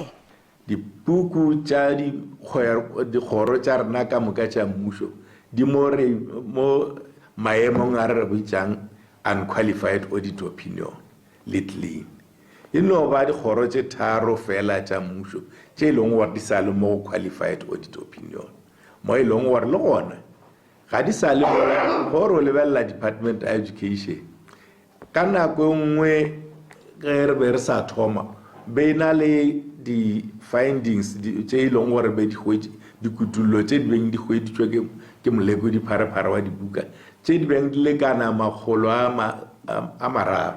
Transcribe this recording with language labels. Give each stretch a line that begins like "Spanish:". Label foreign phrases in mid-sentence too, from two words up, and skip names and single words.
Northern Sotho: Dipuku tša dikgoro tša rena ka moka tša mmušo di mo maemong a re boitšang
English: unqualified audit opinion
Northern Sotho: le clean. E no ba dikgoro tše tharo fela tša mmušo tše e leng gore di sa le mo
English: qualified audit opinion
Northern Sotho: mo e leng gore le gona ga di sa le gore o lebelela Department of Education ka nako nngwe ge re be re sa thoma be na le di-findings tše e leng gore be dikutullo tše di beng di hweditšwe ke moleko dipharephare wa dibuka tše di beng di lekana makgolo a mararo.